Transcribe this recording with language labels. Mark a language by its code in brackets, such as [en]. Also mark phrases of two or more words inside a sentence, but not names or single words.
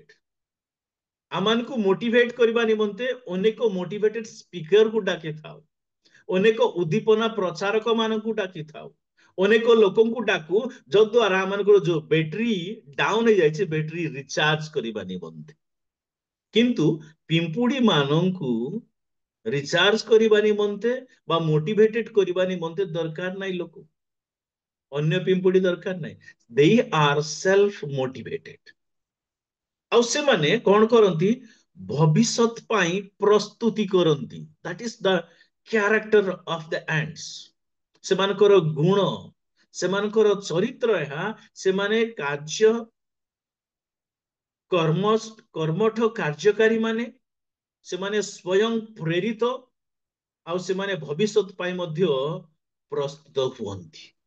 [or] ଆମମାନଙ୍କୁ ମୋଟିଭେଟ କରିବା ନିମନ୍ତେ ଅନେକ [en] motivated speakerକୁ [or] ଡାକିଥାଉ, ଅନେକ ଉଦ୍ଦୀପନା ପ୍ରଚାରକ ମାନଙ୍କୁ ଡାକିଥାଉ, ଅନେକ ଲୋକଙ୍କୁ ଡାକୁ ଯଦ୍ୱାରା ଆମମାନଙ୍କର ଯୋଉ [en] battery down [or] ହେଇଯାଇଛି [en] battery recharge [or] କରିବା ନିମନ୍ତେ। କିନ୍ତୁ ପିମ୍ପୁଡି ମାନଙ୍କୁ ରିଚାର୍ଜ କରିବା ନିମନ୍ତେ ବା ମୋଟିଭେଟେଡ କରିବା ନିମନ୍ତେ ଦରକାର ନାହିଁ ଲୋକ, ଅନ୍ୟ ପିମ୍ପୁଡି ଦରକାର ନାହିଁ। [en] they are self motivated। [or] ଆଉ ସେମାନେ କଣ କରନ୍ତି? ଭବିଷ୍ୟତ ପାଇଁ ପ୍ରସ୍ତୁତି କରନ୍ତି। [en] that is the character of the ants। [or] ସେମାନଙ୍କର ଗୁଣ, ସେମାନଙ୍କର ଚରିତ୍ର ଏହା। ସେମାନେ କର୍ମଠ କାର୍ଯ୍ୟକାରୀ ମାନେ, ସେମାନେ ସ୍ୱୟଂ ପ୍ରେରିତ, ଆଉ ସେମାନେ ଭବିଷ୍ୟତ ପାଇଁ ମଧ୍ୟ ପ୍ରସ୍ତୁତ ହୁଅନ୍ତି।